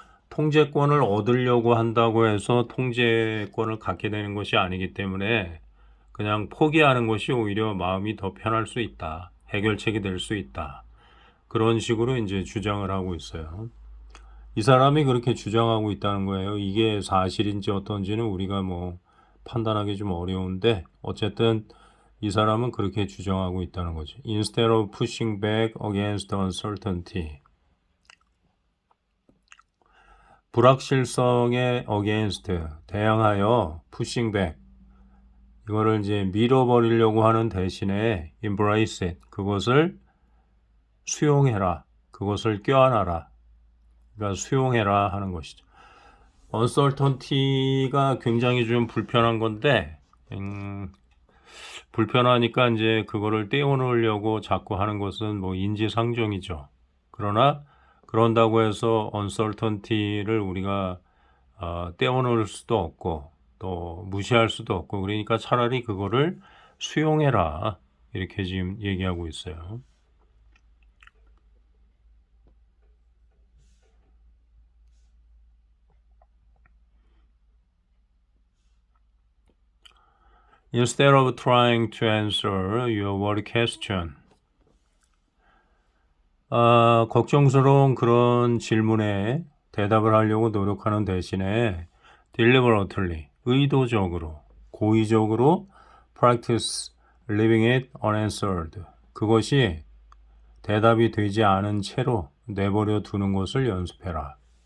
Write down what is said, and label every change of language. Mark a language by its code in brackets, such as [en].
[ko] 통제권을 얻으려고 한다고 해서 통제권을 갖게 되는 것이 아니기 때문에 그냥 포기하는 것이 오히려 마음이 더 편할 수 있다. 해결책이 될 수 있다. 그런 식으로 이제 주장을 하고 있어요. 이 사람이 그렇게 주장하고 있다는 거예요. 이게 사실인지 어떤지는 우리가 뭐 판단하기 좀 어려운데 어쨌든 이 사람은 그렇게 주장하고 있다는 거죠. [en] Instead of pushing back against uncertainty. [ko] 불확실성에 against, 대항하여 [en] pushing back. [ko] 이거를 이제 밀어버리려고 하는 대신에 [en] embrace it. [ko] 그것을 수용해라. 그것을 껴안아라. 그러니까 수용해라 하는 것이죠. uncertainty가 굉장히 좀 불편한 건데 불편하니까 이제 그거를 떼어놓으려고 자꾸 하는 것은 뭐 인지상정이죠. 그러나 그런다고 해서 uncertainty를 우리가 떼어놓을 수도 없고 또 무시할 수도 없고 그러니까 차라리 그거를 수용해라 이렇게 지금 얘기하고 있어요. [en] Instead of trying to answer your worry question. [ko] 걱정스러운 그런 질문에 대답을 하려고 노력하는 대신에 deliberately, 의도적으로, 고의적으로 [en] practice leaving it unanswered. [ko] 그것이 대답이 되지 않은 채로 내버려 두는 것을 연습해라.